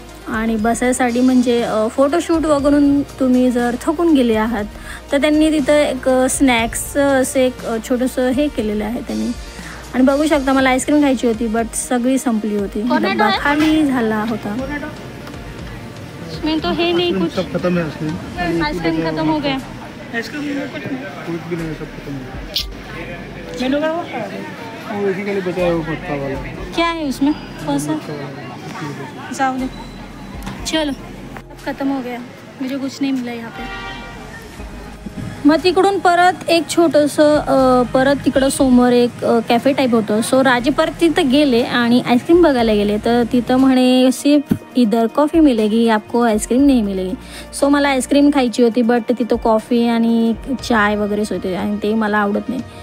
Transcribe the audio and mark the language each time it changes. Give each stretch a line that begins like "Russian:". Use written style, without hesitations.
Marathi: आणि बसायसाठी म्हणजे फोटोशूट वगैरे तुम्ही जर थकून गेले आहात तर त्यांनी तिथं एक स्नॅक्सचं असं एक छोटंसं हे केलेलं आहे त्यांनी. आणि बघू शकता मला आईस्क्रीम खायची होती बट सगळी संपली होती, डब्बा खाली झाला होता.
Hindi: मैं तो है नहीं कुछ, सब खत्म है आइसक्रीम खत्म हो गया. आइसक्रीम कुछ भी नहीं, सब खत्म हो गया. मेनू का वो इसी के लिए बचा है वो पत्ता वाला. क्या है उसमें कौन सा? जाओ दे, चलो अब खत्म हो गया, मुझे कुछ नहीं मिला यहाँ पे.
Marathi: मग तिकडून परत एक छोटंसं परत तिकडं समोर एक कॅफे टाईप होतं. सो राजे परत तिथं गेले आणि आईस्क्रीम बघायला गेले तर तिथं म्हणे
Hindi: सिर्फ इधर कॉफी मिलेगी, आपको आईस्क्रीम नहीं मिलेगी.
Marathi: सो मला आईस्क्रीम खायची होती बट तिथं कॉफी आणि चाय वगैरेच होते आणि ते मला आवडत नाही.